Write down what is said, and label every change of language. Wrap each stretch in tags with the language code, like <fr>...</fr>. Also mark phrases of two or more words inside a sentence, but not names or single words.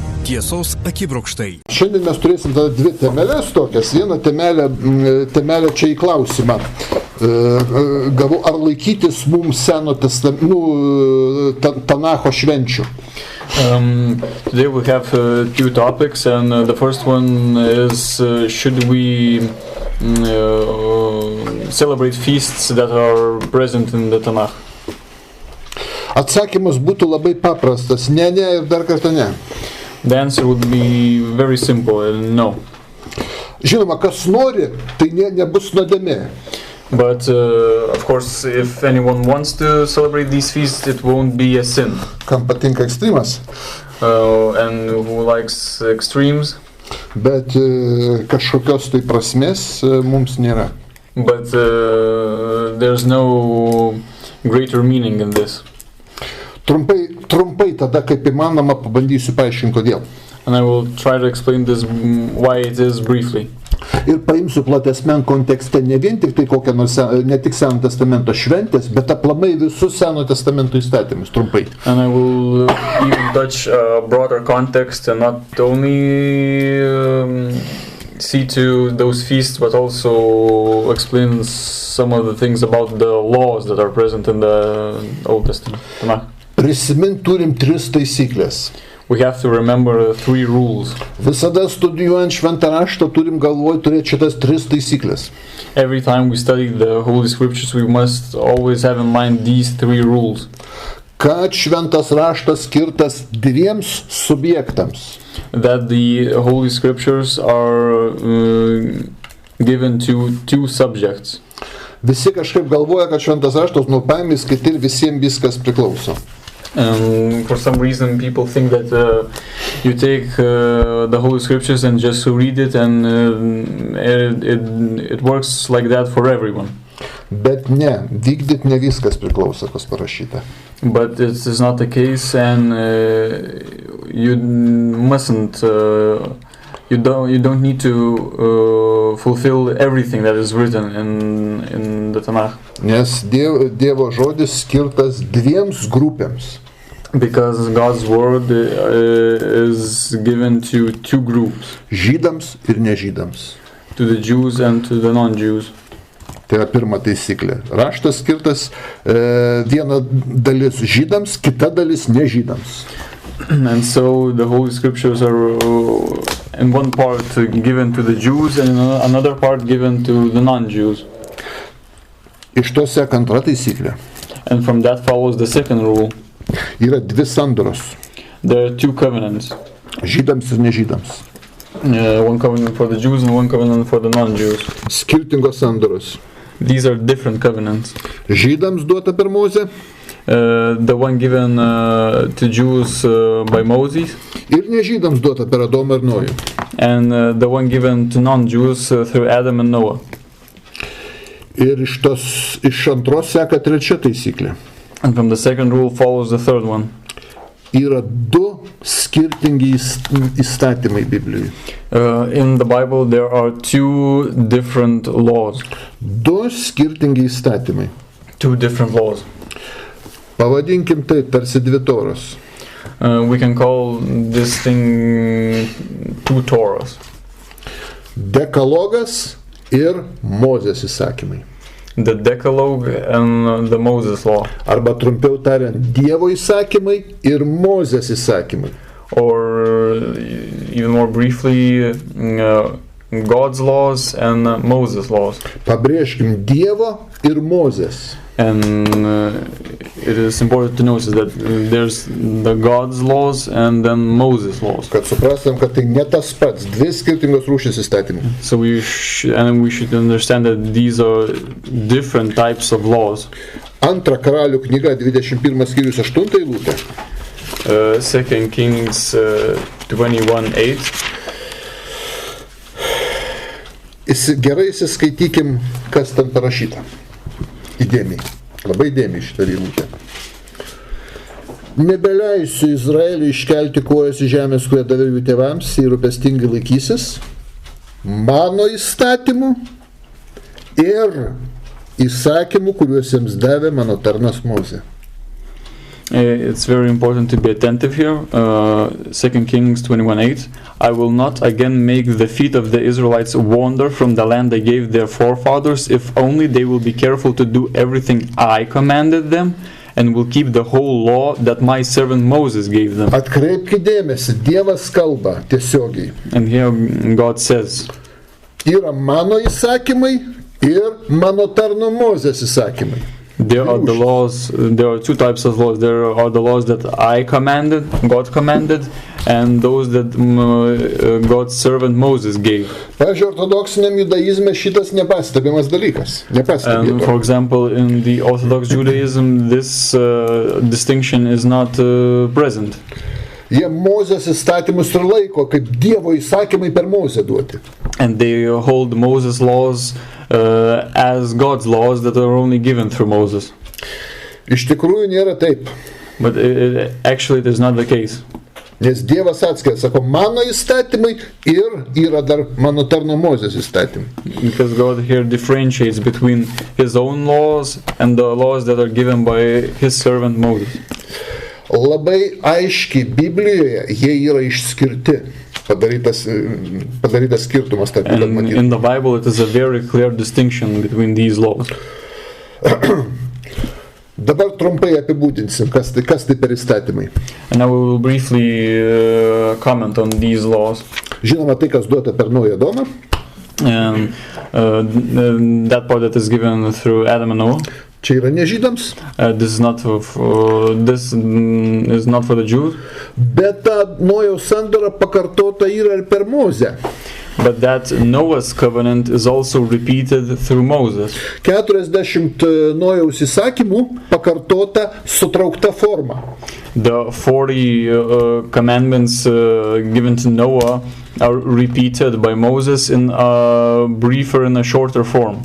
<lt>Tiesos akibrokštai. Šiandien mes turėsim tada dvi temelės tokias. Vieną temelę čia į klausimą. Gavau, ar laikytis mums Seno Tanakho švenčių.</lt> <en>Today we have two topics, and the first one is should we celebrate feasts that are present in the Tanakh?</en> <lt>Atsakymas būtų labai paprastas. Ne ir dar kartą ne.</lt> <en>The answer would be very simple, no.</en> <lt>Žinoma, kas nori, tai nebus nuodėmė.</lt> <en>But of course, if anyone wants to celebrate these feasts, it won't be a sin.</en> <lt>Kam patinka ekstremas?</lt> <en>And who likes extremes?</en> <lt>Bet kažkokios tai prasmės mums nėra.</lt> <en>But there's no greater meaning in this.</en> <lt>Trumpai tada, kaip įmanoma, pabandysiu paaiškinti kodėl.</lt> <en>And I will try to explain this why it is briefly.</en> <lt>Ir paimsiu platesniam kontekste ne vien tik tai kokią nors, ne tik Seno testamento šventės, bet aplamai visus Seno testamento įstatymus, trumpai.</lt> <en>And I will even touch a broader context and not only see to those feasts, but also explain some of the things about the laws that are present in the Old Testament.</en> <lt>Prisimint turim 3 taisyklės.</lt> <en>We have to remember 3 rules.</en> <lt>Visada studijuojant šventą raštą turim galvoj turėti šitas 3 taisyklės.</lt> <en>Every time we study the Holy Scriptures, we must always have in mind these 3 rules.</en> <lt>Kad šventas raštas skirtas 2 subjektams.</lt> <en>That the Holy Scriptures are given to 2 subjects.</en> <lt>Visi kažkaip galvoja, kad šventas raštas paimi skaityti ir visiems viskas priklauso.</lt> <en>For some reason, people think that you take the Holy Scriptures and just read it, and it works like that for everyone.</en> <lt>Bet ne, vykdyt ne viskas priklauso, kas parašyta.</lt> <en>But it is not the case, and you mustn't. You don't need to fulfill everything that is written in the Tanakh.</en> <lt>Nes Dievo žodis skirtas 2 grupėms.</lt> <en>Because God's word is given to 2 groups.</en> <lt>Žydams ir nežydams.</lt> <en>To the Jews and to the non-Jews.</en> <lt>Tai yra pirma taisyklė. Raštas skirtas viena dalis žydams, kita dalis nežydams.</lt> <en>And so the Holy Scriptures are in one part given to the Jews and in another part given to the non-Jews.</en> <lt>Iš to seka antra taisyklė.</lt> <en>And from that follows the second rule.</en> <lt>Yra 2 sandoros.</lt> <en>There are 2 covenants.</en> <lt>Žydams ir nežydams.</lt> <en>One covenant for the Jews and one covenant for the non-Jews.</en> <lt>Skirtingos sandoros.</lt> <en>These are different covenants.</en> <lt>Žydams duota per Mozę.</lt> <en>The one given to Jews by Mozės.</en> <lt>Ir nežydams duota per Adomą ir Nojų.</lt> <en>And the one given to non-Jews through Adam and Noah.</en> <lt>Ir iš antros seka trečia taisyklė.</lt> <en>And from the second rule follows the third one.</en> <lt>Yra 2 skirtingi įstatymai Biblijoje.</lt> <en>In the Bible there are 2 different laws.</en> <lt>2 skirtingi įstatymai.</lt> <en>2 different laws.</en> <lt>Pavadinkim tai tarsi 2 toros.</lt> <en>We can call this thing 2 Torahs.</en> <lt>Dekalogas ir Mozės įsakymai.</lt> <en>The Decalogue and the Moses law.</en> <lt>Arba trumpiau tariant, Dievo įsakymai ir Mozės įsakymai.</lt> <en>Or even more briefly, God's laws and Moses laws.</en> <lt>Pabrėžkim Dievo ir Mozės.</lt> <en>And it is important to notice that there's the God's laws and then Moses laws.</en> <lt>Kad suprastam, kad tai ne tas pats, 2 skirtingos rūšys įstatymų.</lt> <en>So we should understand that these are different types of laws.</en> <lt>Antra Karalių knyga, 21 skyrius 8 eilutė.</lt> <en>2 Kings 21:8.</en> <lt>Gerai įsiskaitykim, kas ten parašyta. Įdėmiai. Labai įdėmiai šitą eilutę. Nebeleisiu Izraeliui iškelti kojas į žemės, kurią daviau jų tėvams, ir rūpestingai laikysis mano įstatymų ir įsakymų, kuriuos jiems davė mano tarnas Mozė.</lt> <en>It's very important to be attentive here. 2 Kings 21:8. I will not again make the feet of the Israelites wander from the land I gave their forefathers, if only they will be careful to do everything I commanded them, and will keep the whole law that my servant Moses gave them.</en> <lt>Atkreipkite dėmesį, Dievas kalba tiesiogiai.</lt> <en>And here God says,</en> <lt>Yra mano įsakymai ir mano tarno Mozės įsakymai.</lt> <en>there are the laws, there are two types of laws. There are the laws that I commanded, God commanded, and those that God's servant Moses gave.</en> <lt>Pavyzdžiui, ortodoksiniam judaizme šitas nepastebimas dalykas.</lt> <en>And for example, in the Orthodox Judaism, this distinction is not present.</en> <lt>Jie Mozės įstatymus ir laiko kaip Dievo įsakymai per Mozę duoti.</lt> <en>And they hold Moses' laws as God's laws that are only given through Moses.</en> <lt>Iš tikrųjų nėra taip.</lt> <en>But actually it is not the case.</en> <lt>Nes Dievas atskiria, sako, mano įstatymai ir yra dar mano tarno Mozės įstatymai.</lt> <en>Because God here differentiates between his own laws and the laws that are given by his servant Moses.</en> <lt>Labai aiškiai Biblijoje jie yra išskirti. Padarytas skirtumas tarp jų.</lt> <en>And in the Bible it is a very clear distinction between these laws.</en> <lt>Dabar trumpai apibūdinsim, kas tai per įstatymai.</lt> <en>And now we will briefly comment on these laws.</en> <lt>Žinoma, tai, kas duota per Naują Adomą.</lt> <en>And that part that is given through Adam and Noah.</en> <lt>Čia yra ne žydams.</lt> <en>This is not for the Jews.</en> <lt>Bet ta Nojaus sandora pakartota yra ir per Mozę.</lt> <en>But that Noah's covenant is also repeated through Moses.</en> <lt>40 Nojaus įsakymų pakartota sutraukta forma.</lt> <en>The 40 commandments given to Noah are repeated by Moses in a briefer and a shorter form.</en>